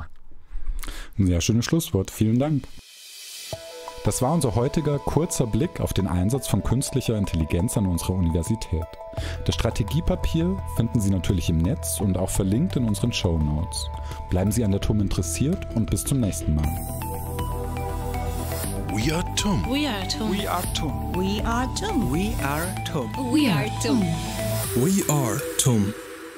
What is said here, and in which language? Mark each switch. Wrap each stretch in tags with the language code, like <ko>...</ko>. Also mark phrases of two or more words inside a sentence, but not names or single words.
<de>Ein sehr schönes Schlusswort. Vielen Dank. Das war unser heutiger kurzer Blick auf den Einsatz von künstlicher Intelligenz an unserer Universität. Das Strategiepapier finden Sie natürlich im Netz und auch verlinkt in unseren Shownotes. Bleiben Sie an der TUM interessiert und bis zum nächsten Mal.</de> <en>We are TUM. We are TUM. We are TUM. We are TUM. We are TUM. We are TUM. We are TUM.</en>